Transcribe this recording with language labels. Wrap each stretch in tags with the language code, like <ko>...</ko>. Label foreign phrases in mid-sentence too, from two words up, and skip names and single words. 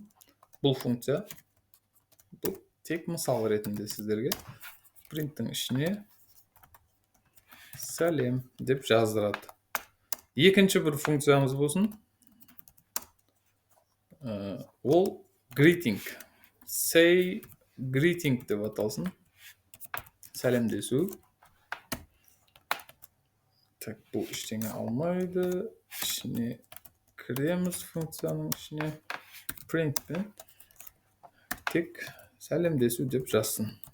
<kk>Бұл функция. Бұл тек мысал ретінде сіздерге. Printtің ішіне сәлем деп жаздырады. Екінші бір функциямыз болсын. Ол greeting.</kk> <en>Say greeting</en> <kk>деп аталсын. Сәлемдесу. Так, бұл іштеңе алмайды. Ішіне кіреміз функцияның ішіне. Print пен тек сәлемдесу деп жазсын.</kk>